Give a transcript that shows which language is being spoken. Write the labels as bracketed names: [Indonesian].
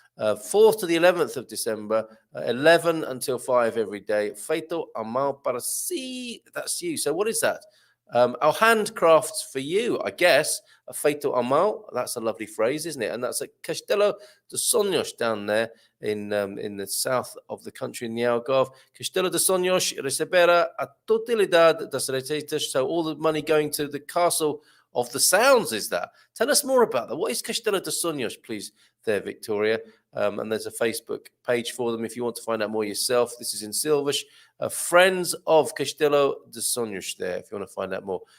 [English] 4th to the 11th of December, 11 until 5 every day. [Portuguese] Feito a mão para si. [English] That's you. So what is that? Our handcrafts for you, I guess. [Portuguese] A feito a mão. [English] That's a lovely phrase, isn't it? And that's at Castelo de Sonhos down there in the south of the country in the Algarve. [Portuguese] Castelo de Sonhos receberá a totalidade das receitas. [English] So all the money going to the castle of the sounds is that. Tell us more about that. What is Castelo de Sonhos, please, there, Victoria? And there's a Facebook page for them if you want to find out more yourself. This is in Silvish. Friends of Castelo de Sonhos there, if you want to find out more.